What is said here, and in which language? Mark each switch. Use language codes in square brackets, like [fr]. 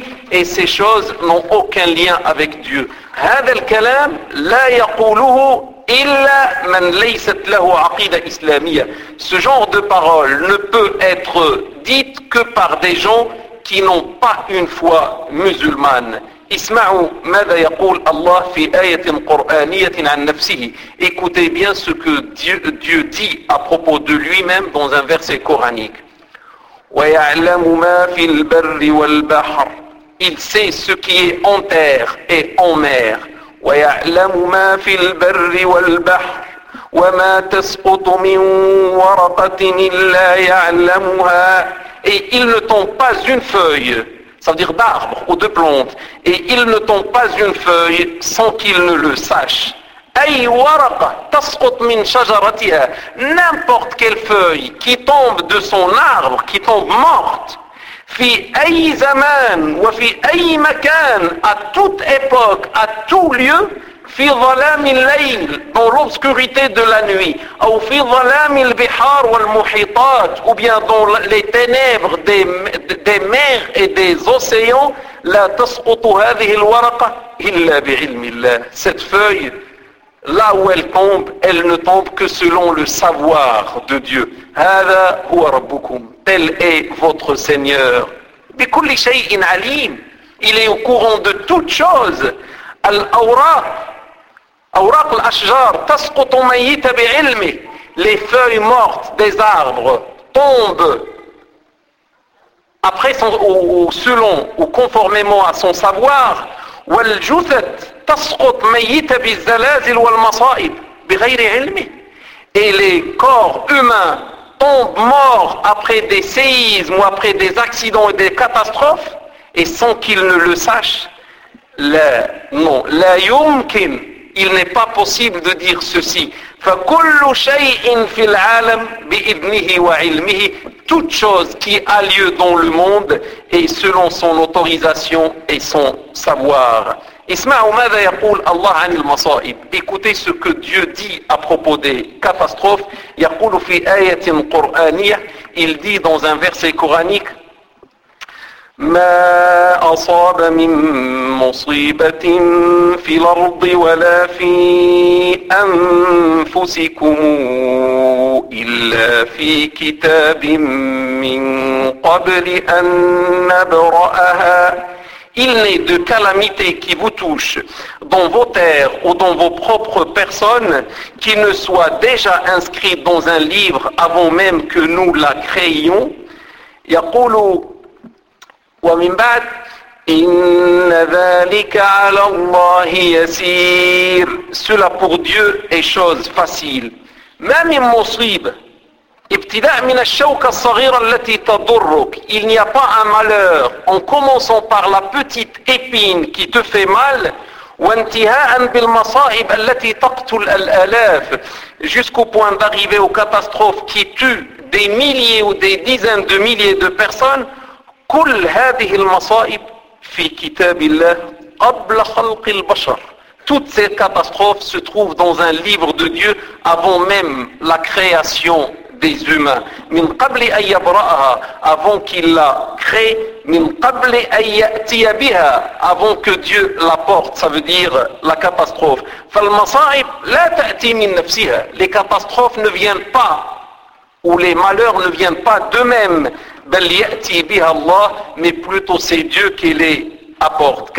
[fr] Et ces choses n'ont aucun lien avec Dieu. [ar] هذا الكلام لا يقوله إلا من ليست له عقيدة إسلامية. [fr] Ce genre de parole ne peut être dite que par des gens qui n'ont pas une foi musulmane. [ar] اسمعوا ماذا يقول الله في آية قرآنية عن نفسه. [fr] Écoutez bien ce que Dieu dit à propos de lui-même dans un verset coranique. [ar] ويعلم ما في البر والبحر. [fr] Il sait ce qui est en terre et en mer. [ar] ويعلم ما في البر والبحر وما تسقط من ورقة إلا يعلمها. [fr] Et il ne tombe pas une feuille, ça veut dire d'arbre ou de plante, et il ne tombe pas une feuille sans qu'il ne le sache. [ar] أي ورقة تسقط من شجرتها. [fr] N'importe quelle feuille qui tombe de son arbre, qui tombe morte. [ar] في أي زمان وفي أي مكان, [fr] à toute époque, à tout lieu, [ar] في ظلام الليل, [fr] dans l'obscurité de la nuit, [ar] أو في ظلام البحار والمحيطات, [fr] ou bien dans les ténèbres des mers et des océans, [ar] لا تسقط هذه الورقة إلا بعلم الله. [fr] Cette feuille, là où elle tombe, elle ne tombe que selon le savoir de Dieu. [ar] هذا هو ربكم. [fr] Tel est votre Seigneur. [ar] بكل شيء عليم. [fr] Il est au courant de toute chose. [ar] الأوراق, أوراق الأشجار, تسقط ميتة بعلمه. [fr] Les feuilles mortes des arbres tombent après son, ou selon ou conformément à son savoir. [ar] والجثث تسقط ميتة بالزلازل والمصائب بغير علمه. [fr] Et les corps humains tombe mort après des séismes ou après des accidents et des catastrophes et sans qu'il ne le sache. [ar] La, [fr] non, [ar] la yumkin, [fr] il n'est pas possible de dire ceci. [ar] فَكُلُّ شَيْءٍ فِي الْعَالَمِ بِإِذْنِهِ وَعِلْمِهِ [fr] Toute chose qui a lieu dans le monde est selon son autorisation et son savoir. [ar] اسمعوا ماذا يقول الله عن المصائب. [fr] Écoutez ce que Dieu dit à propos des catastrophes. [ar] يقول في آية قرآنية. [fr] Il dit dans un verset coranique. [ar] ما أصاب من مصيبة في الأرض ولا في أنفسكم إلا في كتاب من قبل أن نبرأها. [fr] Il n'est de calamité qui vous touche dans vos terres ou dans vos propres personnes qui ne soit déjà inscrite dans un livre avant même que nous la créions. [ar] يقول ومن بعد إن ذلك على الله يسير. [fr] Cela pour Dieu est chose facile. [ar] ما من مصيبة ابتداء من الشوكة الصغيرة التي تضرك. [fr] Il n'y a pas un malheur en commençant par la petite épine qui te fait mal. [ar] وانتهاء بالمصائب التي تقتل الآلاف. [fr] Jusqu'au point d'arriver aux catastrophes qui tuent des milliers ou des dizaines de milliers de personnes. [ar] كل هذه المصائب في كتاب الله قبل خلق البشر. [fr] Toutes ces catastrophes se trouvent dans un livre de Dieu avant même la création des humains. [ar] من قبل أن يبرأها [fr] avant qu'il la crée. [ar] من قبل أن يأتي بها [fr] avant que Dieu la porte. Ça veut dire la catastrophe. [ar] فالمصائب لا تأتي من نفسها. [fr] Les catastrophes ne viennent pas ou les malheurs ne viennent pas d'eux-mêmes. [ar] بل يأتي بها الله [fr] mais plutôt c'est Dieu qui les apporte.